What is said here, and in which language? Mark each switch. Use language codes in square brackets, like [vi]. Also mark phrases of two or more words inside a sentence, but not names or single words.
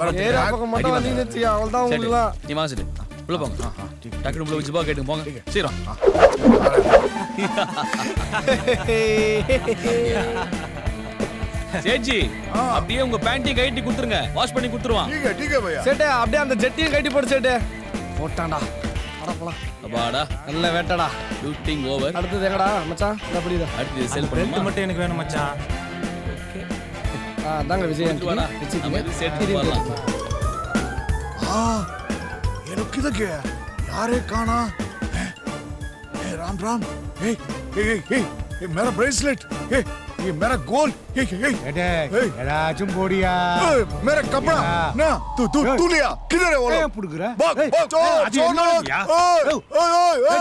[ta] ஏற பார்த்துக்கிறேன். பக்கம் மட்டும் வந்தீங்கன்னு வச்சு அவ்வளவுதான் சேட்டு உங்களுக்குலாம் நீ வாங்க சேட்டு உள்ள போங்க டக்குனு உள்ள ஜுப்பா கேட்டுங்க போங்க சீக்கிரம் சேட்ஜி அப்படியே உங்க பேண்டையும் கைட்டி கொடுத்துருங்க வாஷ் பண்ணி கொடுத்துருவான். [hi] ठीक है भैया [ta] சேட்டு அப்படியே அந்த ஜெட்டியும் கட்டி போடு சேட்டு போட்டான்டா அட போலாம் அப்பாடா நல்ல வேட்டடா [en] shooting over. [ta] அடுத்தது எங்கடா மச்சான் இந்த புரியுதா அடுத்து செல் பெல்ட் பண்ணுமா மட்டும் எனக்கு வேணும் மச்சான். தாங்க விஜய் வாடா நம்ம இது சேர்த்து வரலாம். [hi] हाँ ये लोग किधर गए यार ये काना ए राम राम ए ए ए ए मेरा ब्रेसलेट ए ये मेरा गोल्ड [ta] ஏதாச்சும் போடியா [hi] मेरा कपड़ा ना तू लिया किधर है वो लोग [ta] புடுக்குற [hi] भाग [ta] அது என்னோடதுயா? ओए